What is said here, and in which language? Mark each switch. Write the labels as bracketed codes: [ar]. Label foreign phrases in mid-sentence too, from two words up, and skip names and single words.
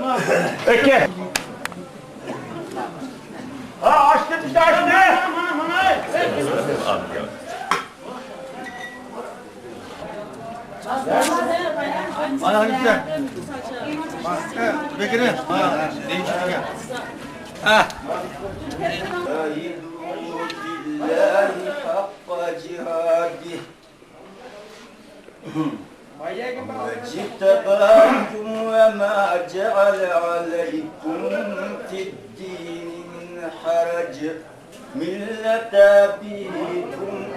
[tr] Eke. Açtım işte açtım. Ayağını güzel. Bekir'in. Değişik ya. Ha. [ar] واجتباكم وما جعل عليكم في الدين من حرج ملة أبيكم